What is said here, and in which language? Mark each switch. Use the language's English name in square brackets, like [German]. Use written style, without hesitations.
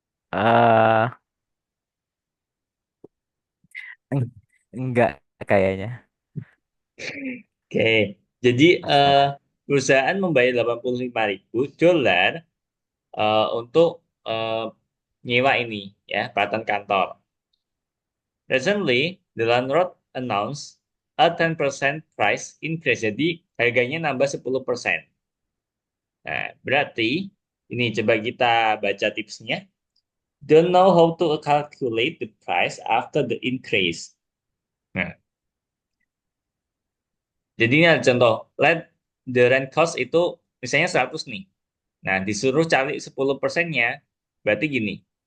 [Indonesian] Eh, enggak kayaknya. Oke. Jadi Masa perusahaan membayar 85.000 dolar untuk nyewa ini ya, peralatan kantor. [English] Recently, the landlord announced a 10% price increase. [Indonesian] Jadi harganya nambah 10%. Nah, berarti ini coba kita baca tipsnya. [English] Don't know how to calculate the price after the increase. [Indonesian] Nah, jadi ini ada contoh. [English] Let the rent cost [Indonesian] itu misalnya 100 nih. Nah, disuruh cari 10%-nya. Berarti gini.